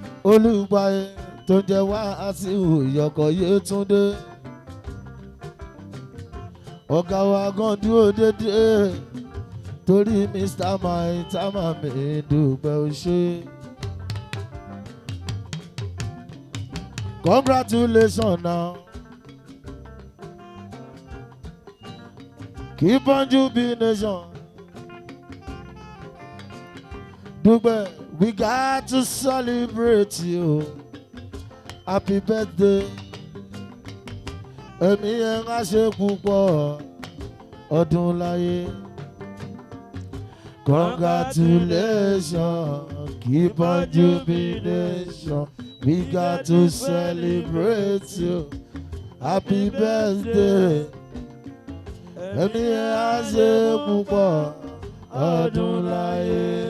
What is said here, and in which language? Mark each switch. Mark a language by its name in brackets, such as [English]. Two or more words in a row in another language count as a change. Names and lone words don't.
[Yoruba] Olúgbàyè tó ń jẹ wá sí ìyọkọ̀ Yétúndé. Ọ̀gá wa gan dúró dédé, torí Mister Maitama mi dúpẹ́ o ṣé. [English] Congratulations now. Keep on jubilation. Dúpẹ́, we got to celebrate you. Happy birthday. [Yoruba] Ẹ̀mí ẹ̀ ń ṣe púpọ̀ ọdún láyé. [English] Congratulations, keep on jubilation. We got to celebrate you. Happy birthday. [Yoruba] Ẹ̀mí ẹ á ṣe púpọ̀ ọdún láyé.